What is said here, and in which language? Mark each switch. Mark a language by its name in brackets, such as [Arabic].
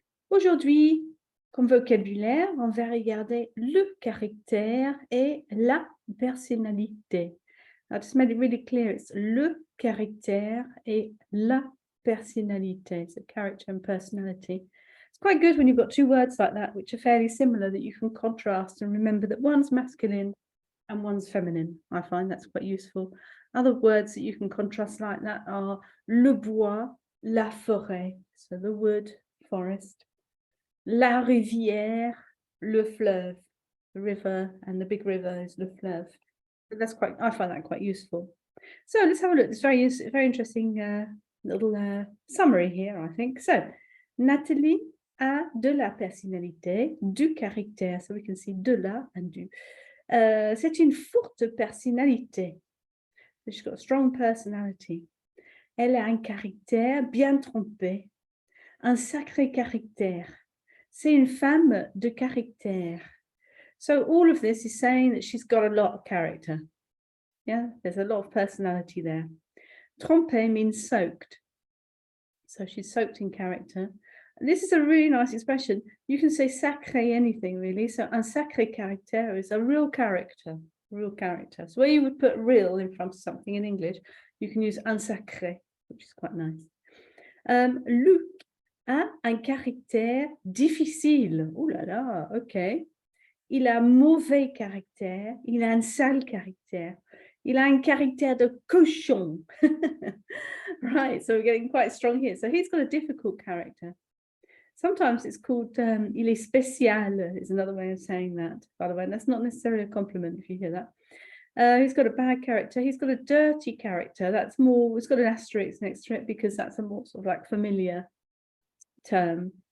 [French] Aujourd'hui, comme vocabulaire, on va regarder le caractère et la personnalité. [English] I've just made it really clear, it's [French] le caractère et la personnalité, [English] so character and personality. It's quite good when you've got two words like that, which are fairly similar, that you can contrast and remember that one's masculine and one's feminine. I find that's quite useful. Other words that you can contrast like that are [French] le bois, la forêt, [English] so the wood, forest. [French] La rivière, le fleuve. [English] The river and the big river is le fleuve. But I find that quite useful. So let's have a look. It's very interesting little summary here, I think. [French] So, Nathalie a de la personnalité, du caractère. [English] So we can see [French] de la and du. C'est une forte personnalité. [English] So she's got a strong personality. [French] Elle a un caractère bien trempé. Un sacré caractère. C'est une femme de caractère. [English] So all of this is saying that she's got a lot of character. Yeah, there's a lot of personality there. Trempé means soaked. So she's soaked in character. And this is a really nice expression. You can say sacré anything, really. So [French] un sacré caractère [English] is a real character. Real character. So where you would put real in front of something in English, you can use [French] un sacré, [English] which is quite nice. [French] Luc a un caractère difficile. Oh là là, ok. Il a mauvais caractère. Il a un sale caractère. Il a un caractère de cochon. [English] Right, so we're getting quite strong here. So he's got a difficult character. Sometimes it's called [French] il est spécial [English] is another way of saying that, by the way. That's not necessarily a compliment if you hear that. He's got a bad character. He's got a dirty character. That's more, it's got an asterisk next to it because that's a more sort of like familiar term.